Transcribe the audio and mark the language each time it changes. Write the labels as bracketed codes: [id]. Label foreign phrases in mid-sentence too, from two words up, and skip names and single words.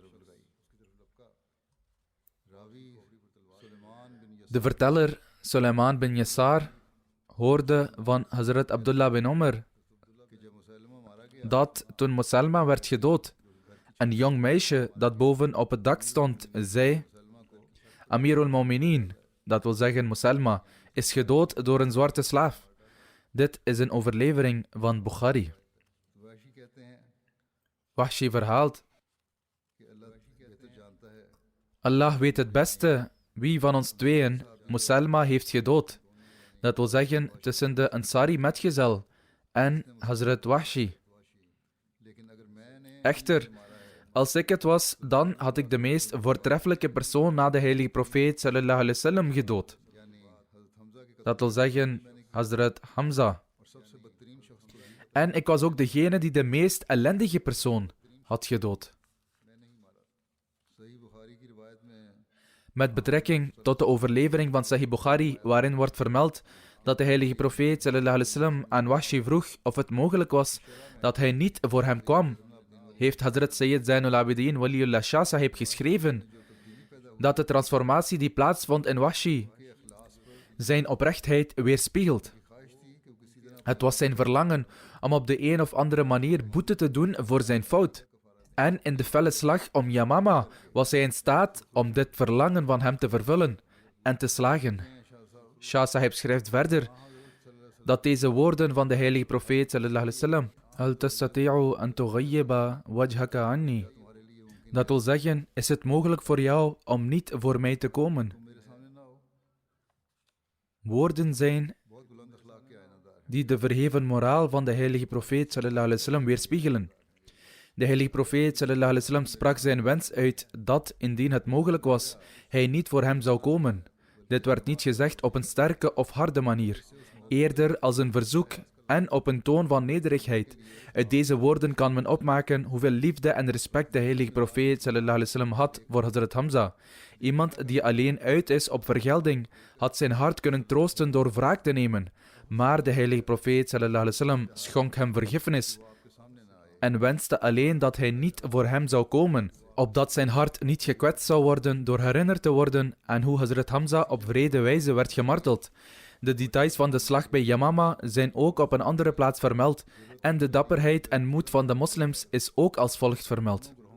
[nl] De verteller, Sulaiman bin Yasar, hoorde van Hazrat Abdullah bin Umar dat toen Musailma werd gedood, een jong meisje dat boven op het dak stond, zei: Amirul Mu'minin, dat wil zeggen Musailma, is gedood door een zwarte slaaf. Dit is een overlevering van Bukhari. Wahshi verhaalt: Allah weet het beste wie van ons tweeën Musailma heeft gedood. Dat wil zeggen tussen de Ansari metgezel en Hazrat Wahshi. Echter, als ik het was, dan had ik de meest voortreffelijke persoon na de heilige profeet [ar] صلى الله عليه وسلم [nl] gedood. Dat wil zeggen Hazrat Hamza. En ik was ook degene die de meest ellendige persoon had gedood. Met betrekking tot de overlevering van Sahih Bukhari, waarin wordt vermeld dat de heilige profeet [ar] صلى الله عليه وسلم [nl] aan Wahshi vroeg of het mogelijk was dat hij niet voor hem kwam, heeft Hazrat Sayyid Zainul Abidin Waliullah Shah Sahib geschreven dat de transformatie die plaatsvond in Wahshi zijn oprechtheid weerspiegelt. Het was zijn verlangen om op de een of andere manier boete te doen voor zijn fout. En in de felle slag om Yamama was hij in staat om dit verlangen van hem te vervullen en te slagen. Shah Sahib schrijft verder dat deze woorden van de heilige profeet [ar] صلى الله عليه وسلم: هل تستطيع أن تغيب وجهك عني. [nl] Dat wil zeggen, is het mogelijk voor jou om niet voor mij te komen? Woorden zijn die de verheven moraal van de heilige profeet [ar] صلى الله عليه وسلم [nl] weerspiegelen. De heilige profeet [ar] صلى الله عليه وسلم [nl] sprak zijn wens uit dat, indien het mogelijk was, hij niet voor hem zou komen. Dit werd niet gezegd op een sterke of harde manier, eerder als een verzoek en op een toon van nederigheid. Uit deze woorden kan men opmaken hoeveel liefde en respect de heilige profeet [ar] صلى الله عليه وسلم [nl] had voor Hazrat Hamza. Iemand die alleen uit is op vergelding, had zijn hart kunnen troosten door wraak te nemen. Maar de heilige profeet [ar] صلى الله عليه وسلم [nl] schonk hem vergiffenis en wenste alleen dat hij niet voor hem zou komen, opdat zijn hart niet gekwetst zou worden door herinnerd te worden aan hoe Hazrat Hamza op wrede wijze werd gemarteld. De details van de slag bij Yamama zijn ook op een andere plaats vermeld en de dapperheid en moed van de moslims is ook als volgt vermeld.